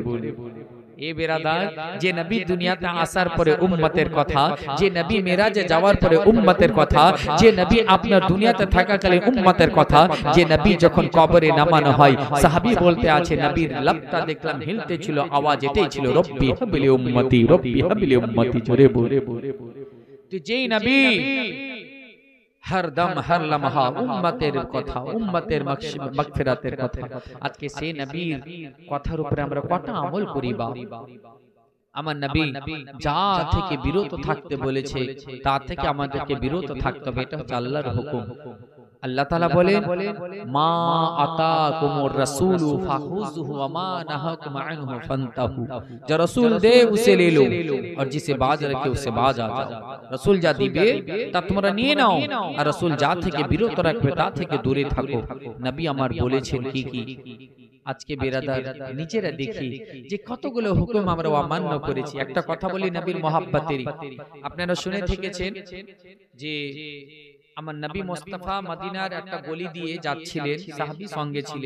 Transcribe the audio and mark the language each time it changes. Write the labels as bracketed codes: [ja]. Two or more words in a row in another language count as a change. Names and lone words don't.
[bn] এ বেরাদার, যে নবী দুনিয়াতে আসার পরে উম্মতের কথা, যে নবী মেরাজে যাওয়ার পরে উম্মতের কথা, যে নবী আপনার দুনিয়াতে থাকাকালীন উম্মতের কথা, যে নবী যখন কবরে নামানো হয়, সাহাবী বলতে আছে নবীর লাপটা দেখলাম হিলতে ছিল, আওয়াজ এটাই ছিল [ar] ربِّ هب لي أمتي، ربِّ هب لي أمتي. [bn] জোরে বলে। তো যেই নবী [hi] हर दम हर लम्हा [bn] উম্মতের কথা, উম্মতের মাগফিরাতের কথা, আজকে সেই নবীর কথার উপরে আমরা কটা আমল করি? বা আমার নবী যা থেকে বিরত থাকতে বলেছে তা থেকে আমাদেরকে বিরত থাকতে হবে, এটা হচ্ছে আল্লাহর হুকুম। আল্লাহ তাআলা বলেন [ar] ما آتاكم الرسول فخذوه وما نهاكم عنه فانتهوا, [hi] जो रसूल दे उसे ले लो और जिसे बाज रखे उससे बाज आ जाओ। [bn] रसूल যা দিবে তা তোমরা নিয়ে নাও, আর রাসূল যা থেকে বিরত রাখবে তা থেকে দূরে থাকো। নবী আমার বলেছেন কি কি। আজকে বেরাদার নিজেরা দেখি যে কতগুলো হুকুম আমরা অমান্য করেছি। একটা কথা বলি নবীর মহব্বতেরই, আপনারা শুনে থেকেছেন যে আমার নবী মুস্তাফা মদিনার একটা গলি দিয়ে যাচ্ছিলেন, সাহাবী সঙ্গে ছিলেন।